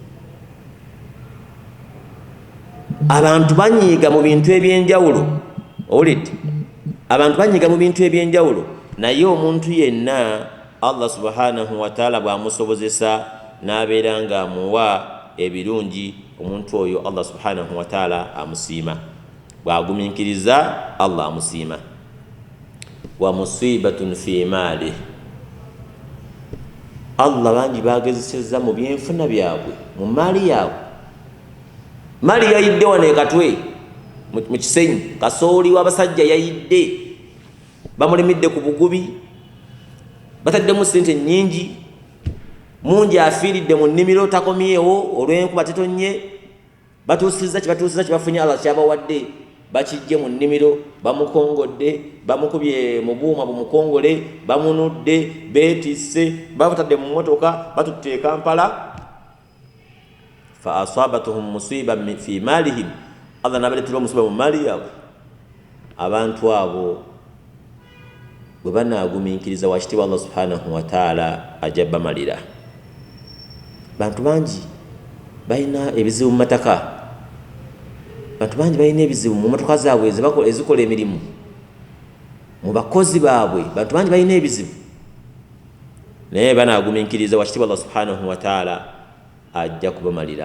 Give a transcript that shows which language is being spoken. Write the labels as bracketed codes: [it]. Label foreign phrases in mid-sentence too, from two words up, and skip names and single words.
[lg] Abantu banyiiga mu bintu ebyenjawulo, owulidde? Abantu banyiiga mu bintu ebyenjawulo, naye omuntu yenna Allah [ar] سبحانه وتعالى [lg] bw'amusobozesa n'abeera ng'amuwa ebirungi, omuntu oyo Allah [ar] سبحانه وتعالى [lg] amusiima. Bw'aguminkiriza Allah amusiima. [ar] ومصيبة في المال, [lg] Allah bangi bagezeseza mu byenfuna byabwe, mu maali yaabwe. Maali yayidde wano ekatwe mu Kisenyi, kasooli w'abasajja yayidde, bamulimidde ku bugubi, bataddemu sente nnyingi, mungi afiiridde mu nnimiro, takomyewo olw'enkuba tetonye. Batuusizza kye bafunye Allah kyabawadde, bakijje mu nnimiro, bamukongodde, bamukubye mu buuma bumukongole, bamunudde, beetisse, babutadde mu mmotoka, batutte e Kampala. [ar] فأصابتهم مصيبة في مالهم, [lg] Allah n'abaleetera omusiba mu maali yaabwe. Abantu abo bwe banaagumiikiriza, wakitiibwa Allah [ar] سبحانه وتعالى [lg] ajja bamalira. Bantu bangi balina ebizibu mu mataka, bantu bangi balina ebizibu mu motoka zaabwe ezikola emirimu, mu bakozi baabwe, bantu bangi balina ebizibu, naye banaagumiikiriza, wakitiibwa Allah [ar] سبحانه وتعالى [lg] ajja kubamalira.